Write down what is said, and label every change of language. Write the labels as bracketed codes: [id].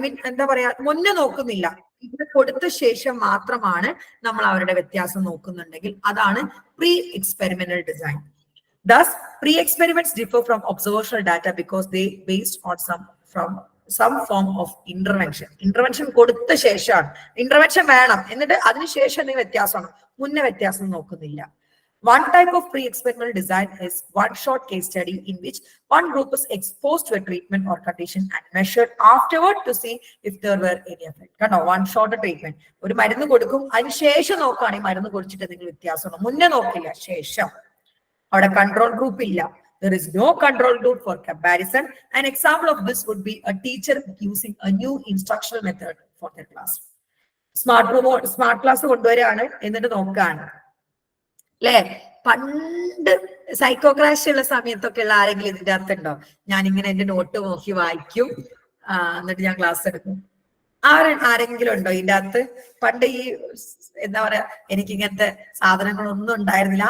[ml] എന്താ പറയാ, മുന്നേ നോക്കുന്നില്ല. ഇത് കൊടുത്ത ശേഷം മാത്രമാണ് നമ്മൾ അവരുടെ വ്യത്യാസം നോക്കുന്നുണ്ടെങ്കിൽ അതാണ് pre experimental design. [en] Thus, pre-experiments differ from observational data because they based on some form of intervention. [ml] Intervention കൊടുത്ത ശേഷമാണ്. ഇന്റർവെൻഷൻ വേണം, എന്നിട്ട് അതിനുശേഷം എന്തെങ്കിലും വ്യത്യാസമാണ്, മുന്നേ വ്യത്യാസം നോക്കുന്നില്ല. [en] One type of pre-experimental design is one-shot case study in which one group is exposed to a treatment or condition and measured afterward to see if there were any effect. [ml] കണ്ടോ, [en] one-shot treatment. [ml] ഒരു മരുന്ന് കൊടുക്കും, അതിനുശേഷം നോക്കുകയാണെങ്കിൽ മരുന്ന് കുടിച്ചിട്ട് എന്തെങ്കിലും വ്യത്യാസമാണ്, മുന്നേ നോക്കില്ല, ശേഷം. അവിടെ കൺട്രോൾ ഗ്രൂപ്പ് ഇല്ല. [en] There is no control group for comparison. An example of this would be a teacher using a new instructional method for their class. [ml] Smart class കൊണ്ടുവരികയാണ്, എന്നിട്ട് നോക്കുകയാണ് അല്ലെ. പണ്ട് സൈക്കോക്രാഷ് ഉള്ള സമയത്തൊക്കെ ഉള്ള ആരെങ്കിലും ഇതിന്റെ അകത്തുണ്ടോ? ഞാനിങ്ങനെ എന്റെ നോട്ട് നോക്കി വായിക്കും, എന്നിട്ട് ഞാൻ ക്ലാസ് എടുക്കും. ആരെങ്കിലും ഉണ്ടോ ഇതിന്റെ അകത്ത്? പണ്ട് ഈ എന്താ പറയാ, എനിക്ക് ഇങ്ങനത്തെ സാധനങ്ങളൊന്നും ഉണ്ടായിരുന്നില്ല.